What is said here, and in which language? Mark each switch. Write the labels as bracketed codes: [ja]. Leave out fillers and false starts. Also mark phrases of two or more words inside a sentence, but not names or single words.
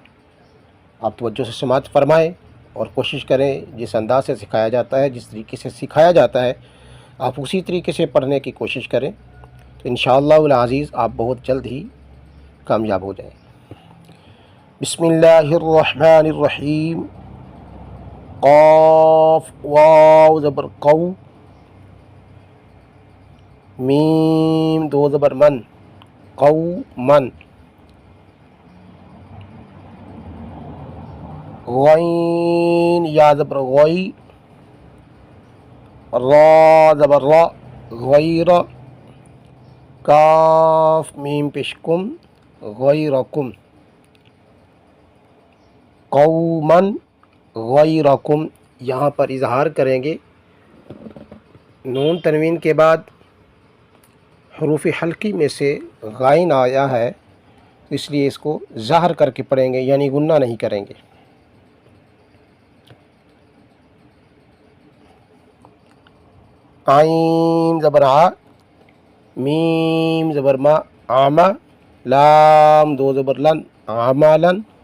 [ur] آپ توجہ سے سماعت فرمائیں اور کوشش کریں جس انداز سے سکھایا جاتا ہے، جس طریقے سے سکھایا جاتا ہے آپ اسی طریقے سے پڑھنے کی کوشش کریں، تو [ar] انشاءاللہ العزیز [ur] آپ بہت جلد ہی کامیاب ہو جائیں۔ [ar] بسم اللہ الرحمن الرحیم۔ [ur] قاف واو زبر قو، میم دو زبر من، قومن، غین یا زبر غوی، را زبر را، غیر، کاف میم پیشکم، غیرکم، [ar] قومن غیرکم۔ [ur] یہاں پر اظہار کریں گے، نون تنوین کے بعد حروف حلقی میں سے غائن آیا ہے، اس لیے اس کو ظاہر کر کے پڑھیں گے، یعنی گنہ نہیں کریں گے۔ عین زبر آ، میم زبر ما، آما، لام دو زبر لن، عملن،